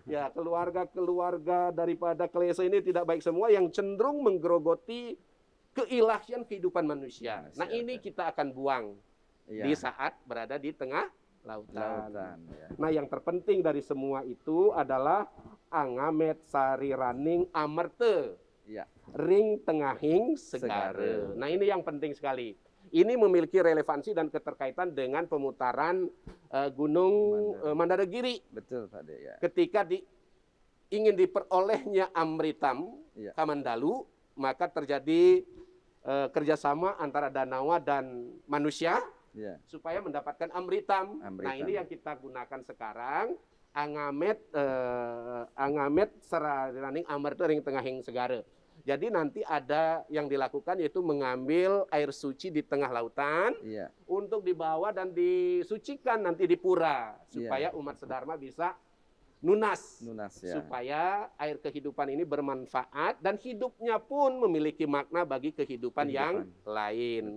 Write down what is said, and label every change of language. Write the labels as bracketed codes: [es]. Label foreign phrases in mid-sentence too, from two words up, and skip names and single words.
[id] Ya, keluarga-keluarga daripada klese ini tidak baik semua yang cenderung menggerogoti keilahian kehidupan manusia. Nah, ini kita akan buang Iya. di saat berada di tengah lautan. Ya. Nah, yang terpenting dari semua itu adalah [ban] angamet sari raning amerte, [id] Iya. [ban] ring tengahing segare. [id] Nah, ini yang penting sekali. Ini memiliki relevansi dan keterkaitan dengan pemutaran Gunung Mandaragiri. Betul, Pak De, ya. Ketika ingin diperolehnya Amritam, Iya. Kamandalu, maka terjadi kerjasama antara Danawa dan manusia Iya. supaya mendapatkan Amritam. Nah, Amritam. ini yang kita gunakan sekarang. [ban] Angamet seraraning amertu ring tengahing segara. [id] Jadi nanti ada yang dilakukan yaitu mengambil air suci di tengah lautan Iya. untuk dibawa dan disucikan nanti di pura supaya umat sedharma bisa nunas. Nunas, ya. Supaya air kehidupan ini bermanfaat dan hidupnya pun memiliki makna bagi kehidupan yang lain.